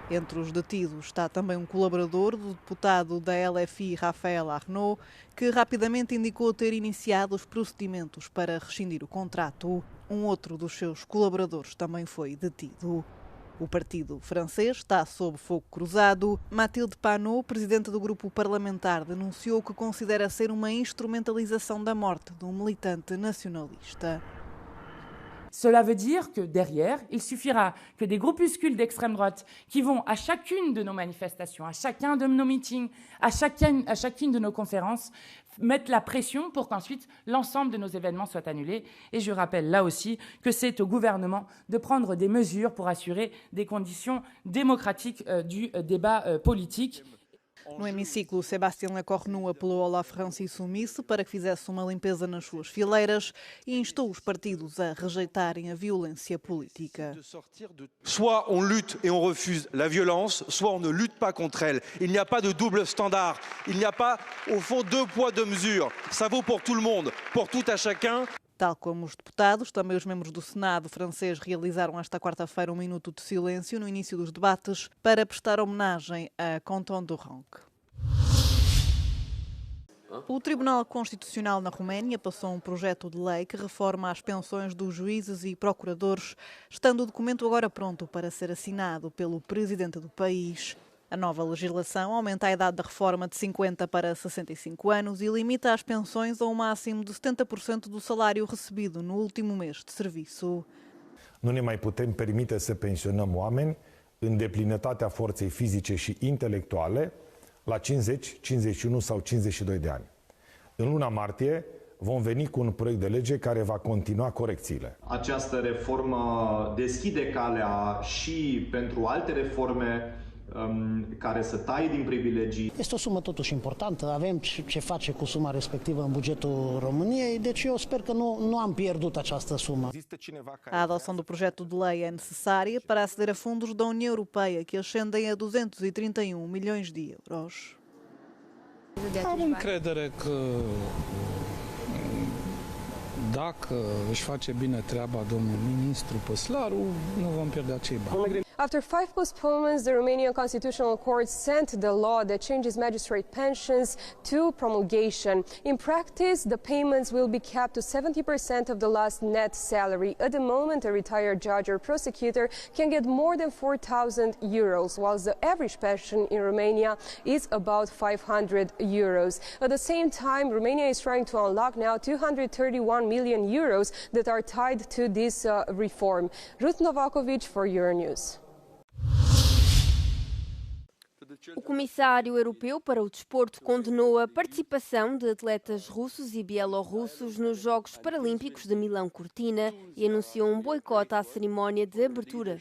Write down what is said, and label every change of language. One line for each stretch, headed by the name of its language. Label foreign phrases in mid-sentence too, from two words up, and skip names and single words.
Portuguese: Entre os detidos está também um colaborador do deputado da LFI, Raphaël Arnaud, que rapidamente indicou ter iniciado os procedimentos para rescindir o contrato. Um outro dos seus colaboradores também foi detido. O partido francês está sob fogo cruzado. Mathilde Panot, presidente do grupo parlamentar, denunciou que considera ser uma instrumentalização da morte de um militante nacionalista.
French: Cela veut dire que derrière, il suffira que des groupuscules d'extrême droite qui vont à chacune de nos manifestations, à chacun de nos meetings, à chacune de nos conférences, mettent la pression pour qu'ensuite l'ensemble de nos événements soient annulés. Et je rappelle là aussi que c'est au gouvernement de prendre des mesures pour assurer des conditions démocratiques du débat politique.
Portuguese: No hemiciclo, Sébastien Lecornu apelou ao La France Insoumise para que fizesse uma limpeza nas suas fileiras e instou os partidos a rejeitarem a violência política.
French: Soit on lutte et on refuse la violence, soit on ne lutte pas contre elle. Il n'y a pas de double standard. Il n'y a pas, au fond, deux poids, deux mesures. Ça vaut pour tout le monde, pour tout à chacun.
Portuguese: Tal como os deputados, também os membros do Senado francês realizaram esta quarta-feira um minuto de silêncio no início dos debates para prestar homenagem a Quentin Durand. O Tribunal Constitucional na Roménia passou um projeto de lei que reforma as pensões dos juízes e procuradores, estando o documento agora pronto para ser assinado pelo presidente do país. A nova legislação aumenta a idade da reforma de 50 para 65 anos e limita as pensões a um máximo de 70% do salário recebido no último mês de serviço.
Romanian: Nu ne mai putem permite să pensionăm oameni în deplinătatea forței fizice și intelectuale la 50, 51 sau 52 de ani. În luna martie vom veni cu un proiect de lege care va continua corecțiile. Această reformă deschide calea și pentru alte reforme care să taie din privilegii. Este o sumă totuși importantă, avem ce face cu suma respectivă în bugetul României, deci eu sper că nu am pierdut această sumă.
Portuguese: A adoção do projeto de lei é necessária para aceder a fundos da União Europeia, que ascendem a 231 milhões de euros.
Romanian: Am încredere că dacă își face bine treaba domnul ministru Păslaru, nu vom pierde acei bani.
English: After 5 postponements, the Romanian Constitutional Court sent the law that changes magistrate pensions to promulgation. In practice, the payments will be capped to 70% of the last net salary. At the moment, a retired judge or prosecutor can get more than 4,000 euros, whilst the average pension in Romania is about 500 euros. At the same time, Romania is trying to unlock now 231 million euros that are tied to this reform. Ruth Novakovic for Euronews.
Portuguese: O Comissário Europeu para o Desporto condenou a participação de atletas russos e bielorrussos nos Jogos Paralímpicos de Milão-Cortina e anunciou um boicote à cerimónia de abertura.